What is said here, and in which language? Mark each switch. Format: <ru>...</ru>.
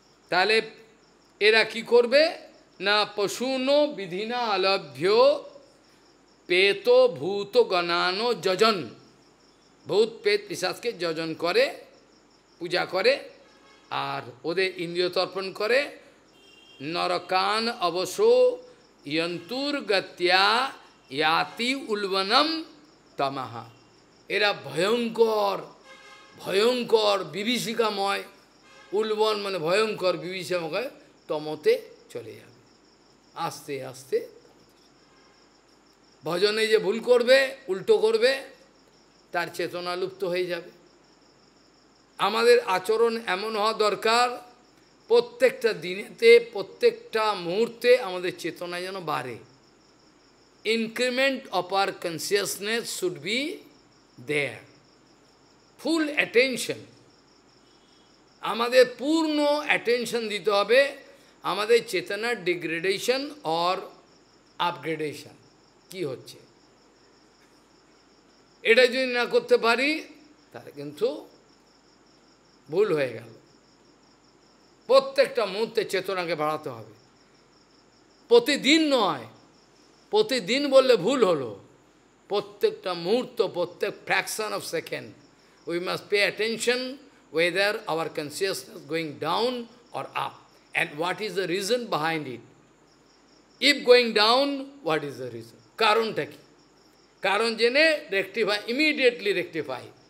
<bn>তাহলে এরা কি করবে না?</bn> <sa>পশুন বিধিনা আলভ্য পেত ভূত গণানো যজন,</sa> <bn>ভূত পেত পিশাচকে যজন করে, পূজা করে, আর ওদের ইন্দ্রিয় তর্পণ করে।</bn> <sa>নরকান অবশো यंतुर्गत्या याति उल्वनम तमहा।</sa> <bn>এরা ভয়ঙ্কর, ভয়ঙ্কর বিভীষিকাময়, উল্বন মানে ভয়ঙ্কর, বিভীষিকাময় তমতে চলে যাবে আস্তে আস্তে। ভজনে যে ভুল করবে, উল্টো করবে, তার চেতনা লুপ্ত হয়ে যাবে। আমাদের আচরণ এমন হওয়া দরকার, প্রত্যেকটা দিনেতে, প্রত্যেকটা মুহূর্তে আমাদের চেতনা যেন বাড়ে।</bn> <en>increment of our consciousness should be there. Full attention.</en> <bn>আমাদের পূর্ণ attention দিতে হবে আমাদের চেতনার</bn> <en>degradation or upgradation</en> <bn>কি হচ্ছে। এটা যদি না করতে পারি তাহলে কিন্তু ভুল হয়ে গেল। প্রত্যেকটা মুহূর্তে চেতনাকে বাড়াতে হবে, প্রতিদিন নয়। প্রতিদিন বললে ভুল হলো, প্রত্যেকটা মুহূর্ত,</bn> <en>প্রত্যেক fraction of second we must pay attention whether our consciousness going down or up, and what is the reason behind it. If going down, what is the reason?</en> <bn>কারণটা কি? কারণ জেনে</bn> <en>rectify, immediately rectify.</en>